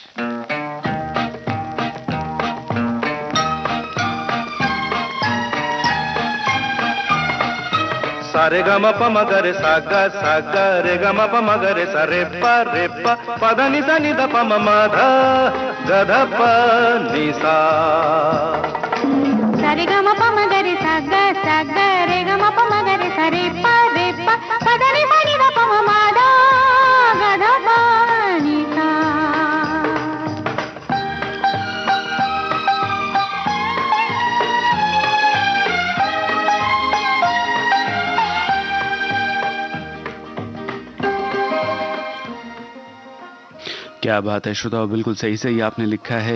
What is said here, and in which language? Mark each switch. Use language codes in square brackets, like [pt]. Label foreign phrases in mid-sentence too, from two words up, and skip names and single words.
[hi] सारे ग म प म ग रे सा ग रे ग म प म ग रे सा रे प प ध नि सा नि ध प म म ध ग ध प नि सा। सा रे ग म प म ग रे सा ग रे ग म प म ग रे सा रे प ध नि सा नि ध प म म ध ग ध प नि सा। क्या बात है श्रोताओ, बिल्कुल सही सही आपने लिखा है।